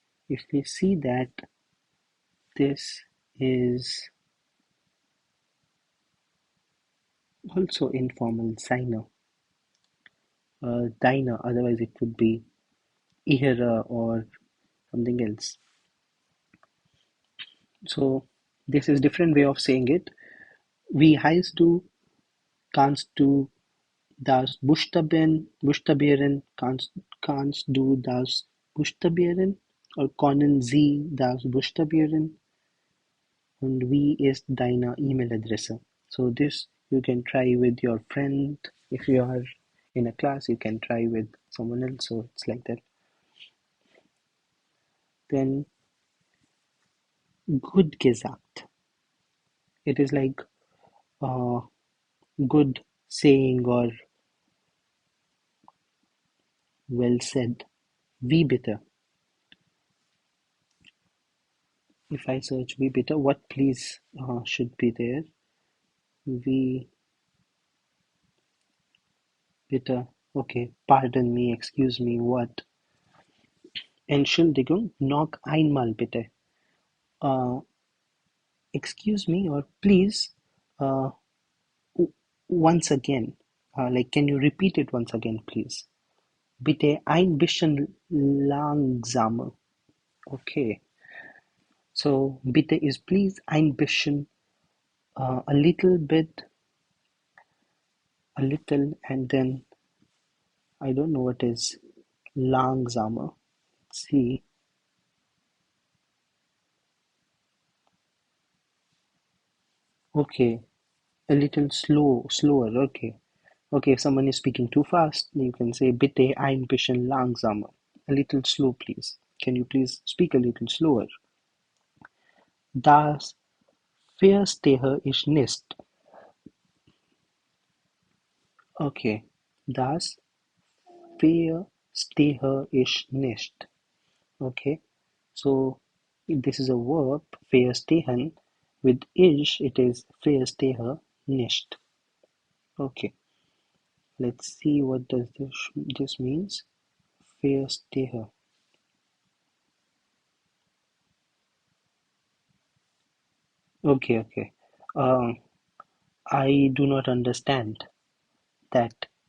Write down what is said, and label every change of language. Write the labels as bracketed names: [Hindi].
[English] If we see that this is also informal, diner, otherwise it would be ihra or something else. So this is different way of saying it. [German] Wie heißt du? Kannst du das buchstabieren? Kannst du das buchstabieren? Or können Sie das buchstabieren? Und wie ist deine E-Mail-Adresse? [English] So this you can try with your friend. If you are in a class, you can try with someone else. So it's like that. [German] Then gut gesagt. [English] It is like good saying or well said. [German] Wie bitte? [English] If I search [German] wie bitte, [English] what please should be there? [German] Wie bitte. [English] Okay, pardon me, excuse me, what? [German] Entschuldigung, noch einmal bitte. [English] Excuse me or please, uh, once again. Like, can you repeat it once again, please? [German] Bitte ein bisschen langsamer. [English] Okay. So, bitte is please, ein bisschen, a little bit, a little, and then I don't know what is langsamer. Let's see. Okay, a little slower. Okay. Okay, if someone is speaking too fast, you can say [German] bitte ein bisschen langsamer. [English] A little slow, please. Can you please speak a little slower? [German] Das verstehe ich nicht. Okay, das verstehe ich nicht. [English] Okay, so this is a verb, verstehen. With ich, it is verstehe nicht. Okay, let's see what does this means. Verstehe. Okay. I do not understand that.